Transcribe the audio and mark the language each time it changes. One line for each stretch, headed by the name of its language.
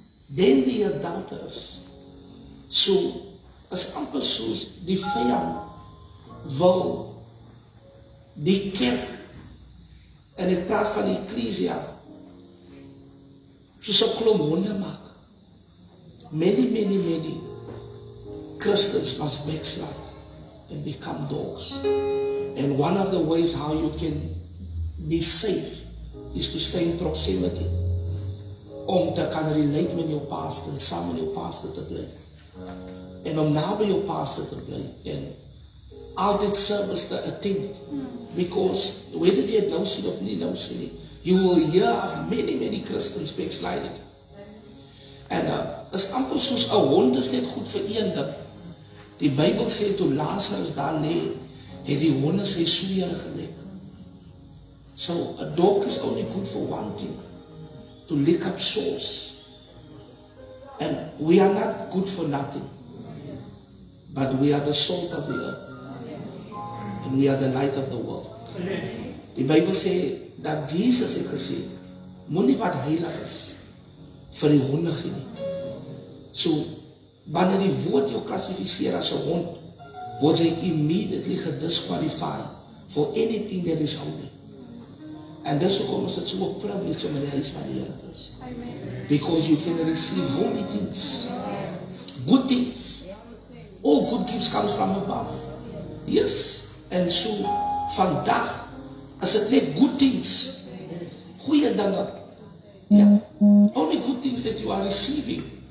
English: Then the adulterers.
Afrikaans: So, as amper soos die vyand wil die kerk, en ek praat van die ecclesia, soos 'n klomp honde maak.
English: Many Christians must backslide and become dogs. And one of the ways how you can be safe is to stay in proximity.
Afrikaans: Om te kan relate met jou pastor en saam met jou pastor te bly. En om naby jou pastor te bly en altyd service te attend.
English: Because whether
Afrikaans: jy nou sien of nie nou sien nie,
English: you will hear of many Christians backsliding.
Afrikaans: En is amper soos 'n hond is net goed vir een ding. Die Bybel sê toe Lazarus daar lê, het die honde sy swere gelek.
English: So a dog is only good for one thing, to lick up sores. And we are not good for nothing, but we are the salt of the earth. and we are the light of the world.
Afrikaans: Die Bybel sê dat Jesus het gesê, moenie wat heilig is vir die honde gee nie. So, wanneer die woord jou klassifiseer as 'n hond, word jy immediately gedisqualified
English: for anything that is holy.
Afrikaans: En dis hoekom is dit so 'n privilege om in die huis van die Here te wees.
English: Because you can receive holy things, good things. All good gifts come from above. Yes.
Afrikaans: En so, vandag, as dit net
English: good things,
Afrikaans: goeie dinge,
English: only good things that you are receiving.